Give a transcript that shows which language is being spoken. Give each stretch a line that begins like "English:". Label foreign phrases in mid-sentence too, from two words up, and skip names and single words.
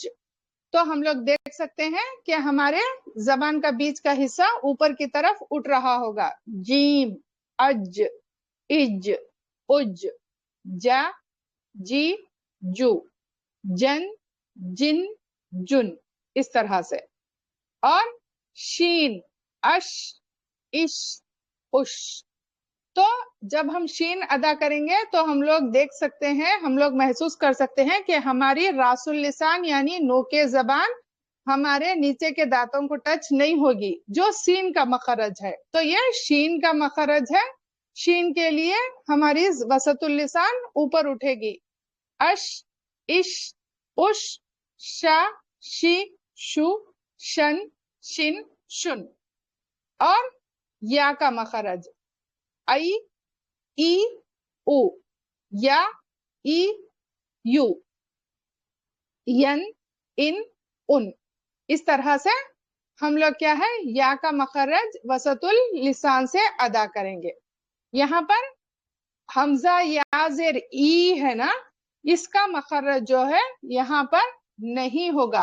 Urdu: تو ہم لوگ دیکھ سکتے ہیں کہ ہمارے زبان کا بیچ کا حصہ اوپر کی طرف اٹھ رہا ہوگا. جیم، اج، اج، اج، جا، جی، جو، جن، جن، جن، اس طرح سے. اور شین، اش، اش، اش. تو جب ہم شین ادا کریں گے تو ہم لوگ دیکھ سکتے ہیں، ہم لوگ محسوس کر سکتے ہیں کہ ہماری
Arabic: راس اللسان
Urdu: یعنی نوک زبان ہمارے نیچے کے دانتوں کو ٹچ نہیں ہوگی، جو سین کا مخرج ہے. تو یہ شین کا مخرج ہے. شین کے لیے ہماری
Arabic: وسط اللسان
Urdu: اوپر اٹھے گی. اش، اش، اش، شا، شی، شو، شن، شن، شن. اور یا کا مخرج आई, ای، او، یا، ای, یو، ین، ان، ان. اس طرح سے ہم لوگ کیا ہے یا کا مخرج
Arabic: وسط اللسان
Urdu: سے ادا کریں گے. یہاں پر ہمزہ یا زیر ای ہے نا، اس کا مخرج جو ہے یہاں پر نہیں ہوگا.